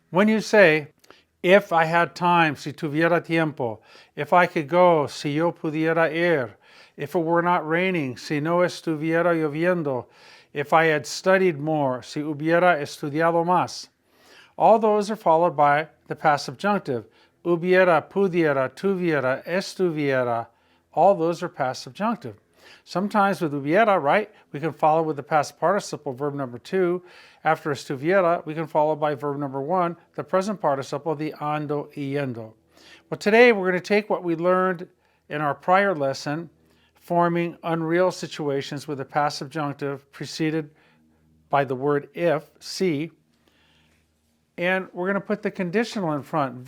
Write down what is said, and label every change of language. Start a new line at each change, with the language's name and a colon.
English: When you say, if I had time,
Spanish: si tuviera tiempo,
English: if I could go,
Spanish: si yo pudiera ir,
English: if it were not raining,
Spanish: si no estuviera lloviendo,
English: if I had studied more,
Spanish: si hubiera estudiado más.
English: All those are followed by the past subjunctive.
Spanish: Hubiera, pudiera, tuviera, estuviera.
English: All those are past subjunctive. Sometimes with hubiera, right, we can follow with the past participle, verb number 2. After estuviera, we can follow by verb number 1, the present participle, the
Spanish: ando y yendo.
English: Well, today we're going to take what we learned in our prior lesson, forming unreal situations with a past subjunctive preceded by the word if, si, and we're going to put the conditional in front.